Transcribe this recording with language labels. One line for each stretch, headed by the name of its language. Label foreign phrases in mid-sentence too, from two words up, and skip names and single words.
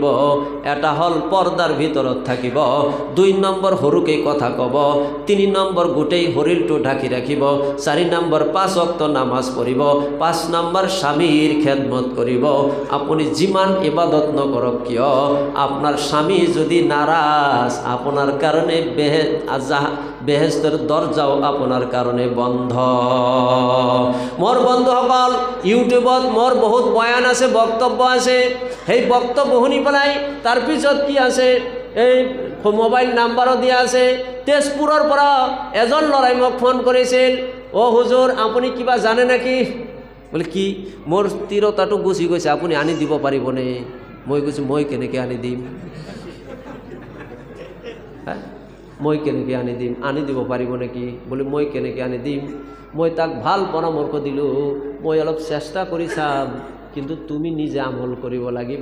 Assamese: এটা হ'ল পৰ্দাৰ ভিতৰত থাকিব, 2 নম্বৰ সৰুকে কথা ক'ব, 3 নম্বৰ গোটেই শৰীৰটো ঢাকি ৰাখিব, 4 নম্বৰ 5 ওয়াক্ত নামাজ পঢ়িব, 5 নম্বৰ স্বামীৰ খেদমত কৰিব। আপুনি যিমান ইবাদত নকৰক কিয়, আপোনাৰ স্বামী যদি নাৰাজ, আপোনাৰ কাৰণে বেহেস্তৰ দরজাও আপনার কারণে বন্ধ। মোর বন্ধুসকল, ইউটিউবত মোর বহুত বয়ান আছে, বক্তব্য আছে। সেই বক্তব্য শুনি পেলাই তার পিছত কি আছে, এই মোবাইল নাম্বারও দিয়া আছে। তেজপুৰৰ পৰা এজন ল'ৰাই মোক ফোন কৰিছিল, অ হুজুৰ আপুনি কিবা জানে নাকি? বলে কি? মোর স্থিৰতাটো গুচি গৈছে, আপুনি আনি দিব পাৰিবনে? মই কৈছোঁ মই কেনেকৈ আনি দিম, মই কেনেকৈ আনি দিম, আনি দিব পাৰিব নেকি? বলে মই কেনেকৈ আনি দিম? মই তাক ভাল পৰামৰ্শ দিলোঁ, মই অলপ চেষ্টা কৰি চাম, কিন্তু তুমি নিজে আমল কৰিব লাগিব।